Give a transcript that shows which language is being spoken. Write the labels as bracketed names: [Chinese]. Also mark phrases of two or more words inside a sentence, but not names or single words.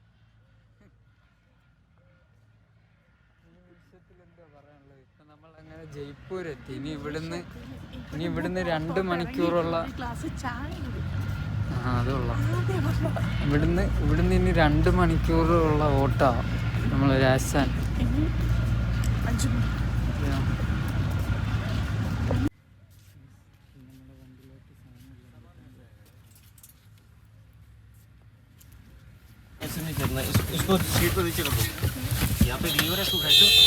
[Malayalam] എന്താ പറയാനുള്ളത്? ഇപ്പം നമ്മളങ്ങനെ ജയ്പൂർ എത്തി. ഇനി ഇവിടുന്ന് 2 മണിക്കൂറുള്ള അതുള്ള ഇവിടുന്ന് ഇനി 2 മണിക്കൂറുള്ള ഓട്ടമാണ് നമ്മൾ രാജസ്ഥാൻ. [Hindi] इसको सीट पर नीचे कर दो. यहाँ पे लीवर है, इसको खींचो.